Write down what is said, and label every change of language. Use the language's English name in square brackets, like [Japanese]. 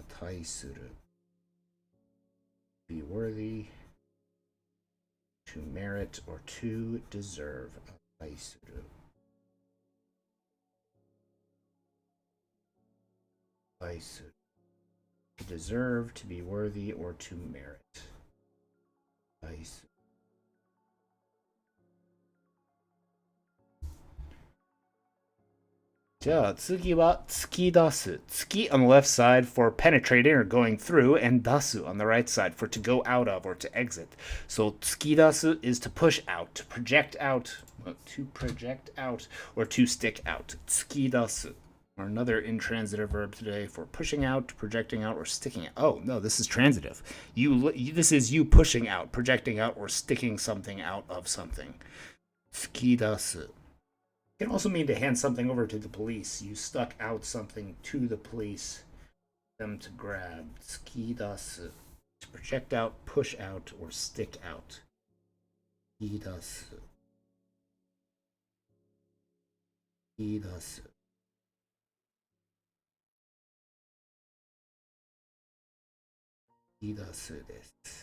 [English] 値する be worthy, to merit or to deserve. 値する 値する to deserve, to be worthy, or to merit. [Japanese] 値するじゃあ次は突き出す。 [English] 突き on the left side for penetrating or going through, and 出す on the right side for to go out of or to exit. So 突き出す is to push out, to project out, or to stick out. [Japanese] 突き出す. [English] Or another intransitive verb today for pushing out, projecting out, or sticking out. Oh no, this is transitive. This is you pushing out, projecting out, or sticking something out of something. [Japanese] 突き出す. [English] It can also mean to hand something over to the police. You stuck out something to the police, them to grab. 突き出す to project out, push out, or stick out. [Japanese] 突き出す突き出す突き出すです。